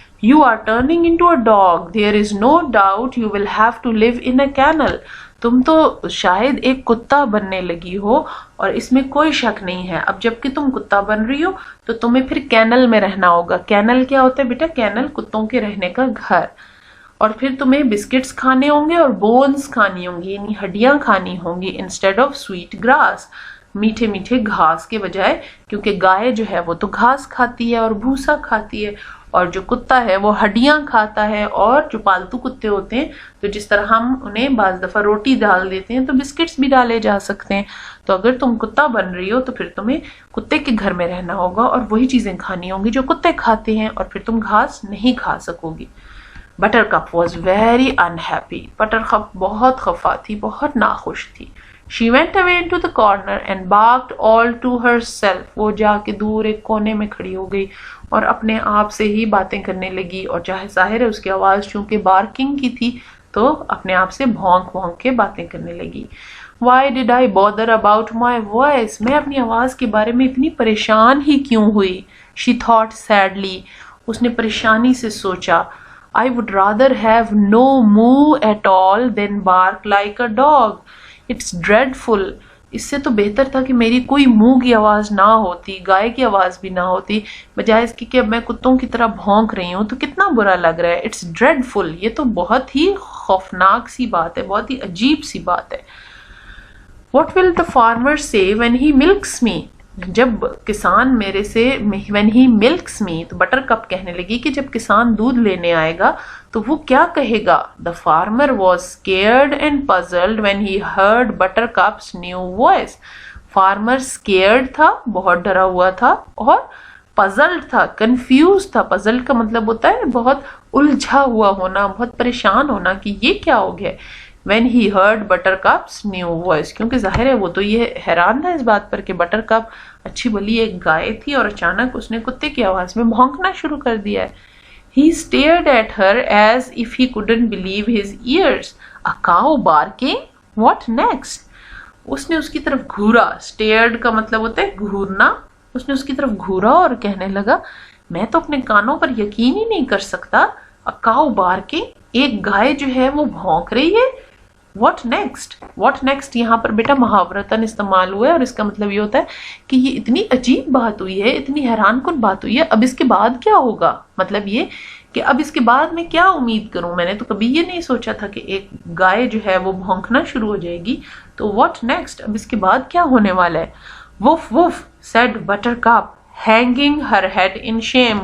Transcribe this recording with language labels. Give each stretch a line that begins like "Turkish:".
English: You are turning into a dog. There is no doubt you will have to live in a kennel.
Urdu: تم تو شاید ایک کتا بننے لگی ہو اور اس میں کوئی شک نہیں ہے. اب جب کہ تم کتا بن رہی ہو تو تمہیں پھر کینل میں رہنا ہوگا. کینل کیا ہوتا ہے بیٹا؟ کینل کتوں کے رہنے کا گھر. اور پھر تمہیں بسکٹس کھانے ہوں گے اور بونز کھانی ہوں گی، یعنی ہڈیاں کھانی ہوں گی
English: instead of sweet grass,
Urdu: میٹھے میٹھے گھاس کے بجائے، کیونکہ گائے جو ہے وہ تو گھاس کھاتی ہے اور بھوسا کھاتی ہے، اور جو کتا ہے وہ ہڈیاں کھاتا ہے. اور جو پالتو کتے ہوتے ہیں تو جس طرح ہم انہیں بعض دفعہ روٹی ڈال دیتے ہیں تو بسکٹس بھی ڈالے جا سکتے ہیں. تو اگر تم کتا بن رہی ہو تو پھر تمہیں کتے کے گھر میں رہنا ہوگا اور وہی چیزیں کھانی ہوں گی جو کتے کھاتے ہیں، اور پھر تم گھاس نہیں کھا سکو گی.
English: Buttercup was very unhappy.
Urdu: Butter cup بہت خفا تھی، بہت ناخوش تھی.
English: She went away into the corner and barked all to herself.
Urdu: وہ جا کے دور ایک کونے میں کھڑی ہو گئی اور اپنے آپ سے ہی باتیں کرنے لگی، اور چاہے ظاہر ہے اس کی آواز چونکہ بارکنگ کی تھی تو اپنے آپ سے بھونک بھونک کے باتیں کرنے لگی.
English: Why did I bother about my voice?
Urdu: میں اپنی آواز کے بارے میں اتنی پریشان ہی کیوں ہوئی؟
English: She thought sadly.
Urdu: اس نے پریشانی سے سوچا.
English: I would rather have no moo at all than bark like a dog. It's dreadful.
Urdu: اس سے تو بہتر تھا کہ میری کوئی منہ کی آواز نہ ہوتی، گائے کی آواز بھی نہ ہوتی، بجائے اس کی کہ اب میں کتوں کی طرح بھونک رہی ہوں تو کتنا برا لگ رہا ہے.
English: It's dreadful.
Urdu: یہ تو بہت ہی خوفناک سی بات ہے، بہت ہی عجیب سی بات ہے.
English: What will the farmer say when he milks me?
Urdu: جب کسان میرے سے
English: when he milks me
Urdu: تو بٹر کپ کہنے لگی کہ جب کسان دودھ لینے آئے گا تو وہ کیا کہے گا.
English: The farmer was scared and puzzled when he heard Buttercup's new voice. Farmer scared
Urdu: تھا، بہت ڈرا ہوا تھا، اور puzzled تھا، confused تھا. puzzled کا مطلب ہوتا ہے بہت الجھا ہوا ہونا، بہت پریشان ہونا کہ یہ کیا ہو گیا.
English: when he heard Buttercup's new voice.
Urdu: کیونکہ ظاہر ہے وہ تو یہ حیران تھا اس بات پر کہ بٹر کپ اچھی بلی ایک گائے تھی اور اچانک اس نے کتے کی آواز میں بھونکنا شروع کر دیا ہے.
English: He stared at her as if he couldn't believe his ears. A cow barking? What next?
Urdu: اس نے اس کی طرف گھورا. Stared کا مطلب ہوتا ہے گھورنا. اس نے اس کی طرف گھورا اور کہنے لگا میں تو اپنے کانوں پر یقین ہی نہیں کر سکتا.
English: A cow barking?
Urdu: ایک گائے جو ہے وہ بھونک رہی ہے.
English: What next? What next
Urdu: یہاں پر بیٹا محاورتاً استعمال ہوا ہے اور اس کا مطلب یہ ہوتا ہے کہ یہ اتنی عجیب بات ہوئی ہے، اتنی حیران کن بات ہوئی ہے، اب اس کے بعد کیا ہوگا. مطلب یہ کہ اب اس کے بعد میں کیا امید کروں. میں نے تو کبھی یہ نہیں سوچا تھا کہ ایک گائے جو ہے وہ بھونکنا شروع ہو جائے گی. تو
English: what next؟
Urdu: اب اس کے بعد کیا ہونے والا ہے.
English: Woof woof said Buttercup, hanging her head in shame.